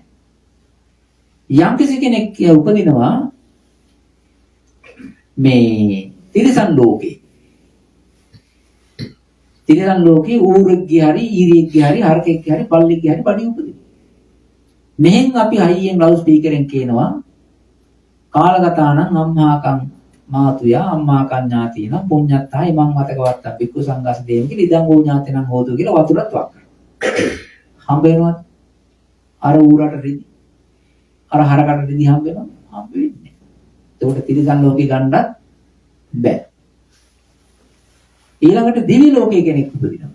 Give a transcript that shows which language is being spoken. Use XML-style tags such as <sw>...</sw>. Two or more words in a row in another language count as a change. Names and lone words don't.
<si>යම් කිසි කෙනෙක් උපදිනවා මේ තිරිසන් ලෝකේ. තිරිසන් ලෝකේ ඌරෙක්ගේ හරි ඊරියෙක්ගේ හරි හරකෙක්ගේ හරි බල්ලෙක්ගේ හරි බඩි උපදිනවා. මෙහෙන් අපි හයියෙන් ලවුඩ් ස්පීකරෙන් කියනවා</si> <pi>කාලගතානං අම්මාකං මාතුයා අම්මාකං ඥාතින පුඤ්ඤත්තායි මං මතකවත්තා බික්කු සංඝස් දේම</pi> <si>කියලා</si> <pi>ඉදන් ඕ ඥාතිනම් හෝතු</pi> <si>කියලා වතුරත් වක් කරනවා. හම්බ වෙනවද? අර ඌරට රිදි. අර හරකට රිදි හම්බ වෙනවද? හම්බ වෙන්නේ නැහැ. ඒකට තිරිසන් ලෝකේ ගන්නත් බෑ. ඊළඟට දිව්‍ය ලෝකයේ කෙනෙක් උපදිනවා.</si>